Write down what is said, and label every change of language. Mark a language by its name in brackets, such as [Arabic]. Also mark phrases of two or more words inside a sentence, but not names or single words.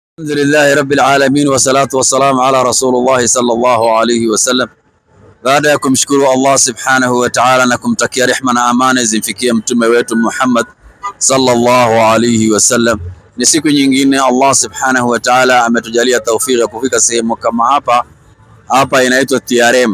[Arabic] الحمد لله رب العالمين والصلاة والسلام على رسول الله صلى الله عليه وسلم. [Swahili] Baada ya kumshukuru Allah [Arabic] سبحانه وتعالى [Swahili] na kumtakia rehma na amani zimfikie mtume wetu Muhammad [Arabic] صلى الله عليه وسلم, [Swahili] ni siku nyingine Allah [Arabic] سبحانه وتعالى [Swahili] ametujalia taufiki ya kufika sehemu kama hapa inaitwa TRM.